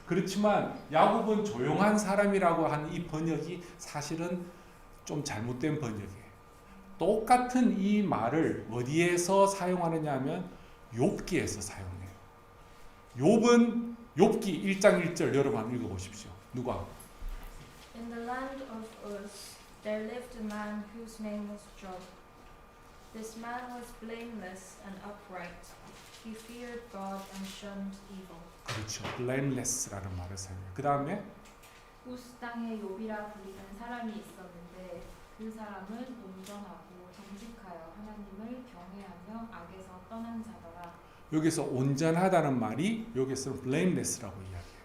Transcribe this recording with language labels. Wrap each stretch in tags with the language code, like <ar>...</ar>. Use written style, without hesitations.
<ko>그렇지만 야곱은 조용한 사람이라고 하는 이 번역이 사실은 좀 잘못된 번역이에요. 똑같은 이 말을 어디에서 사용하느냐 하면 욥기에서 사용해요. 욥은 욥기 1장 1절 여러분 한번 읽어보십시오. 누가?</ko> <en>In the land of Uz there lived a man whose name was Job. This man was blameless and upright. He feared God and shunned evil.</en> <ko>그렇죠. blameless라는 말을 사용해요. 그 다음에 우스 땅에 욥이라 불리는 사람이 있었는데 그 사람은 온전하고 정직하여 하나님을 경외하며 악에서 떠난 자더라. 여기서 온전하다는 말이 여기서는 blameless라고 이야기해요.</ko>